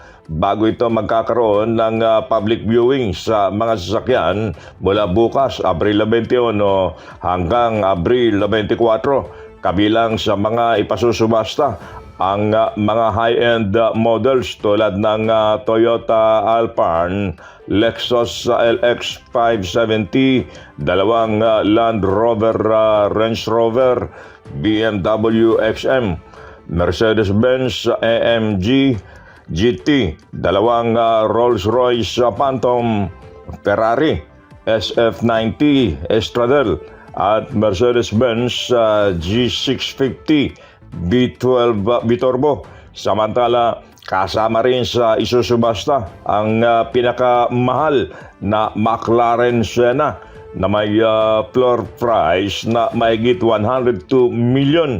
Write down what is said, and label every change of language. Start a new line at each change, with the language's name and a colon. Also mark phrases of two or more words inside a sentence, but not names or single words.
Filipino: Bago ito magkakaroon ng
English: public viewing
Filipino: sa mga sasakyan mula bukas, Abril 21 hanggang Abril 24. Kabilang sa mga ipasusubasta ang mga
English: high-end models
Filipino: tulad ng Toyota Alphard, Lexus LX 570, 2 Land Rover Range Rover, BMW XM, Mercedes-Benz AMG GT, 2 Rolls-Royce Phantom, Ferrari SF90 Estradale at Mercedes-Benz G650 B12 Biturbo. Samantala, kasama rin sa isusubasta ang pinakamahal na McLaren Senna na may
English: floor price
Filipino: na mahigit 102 million.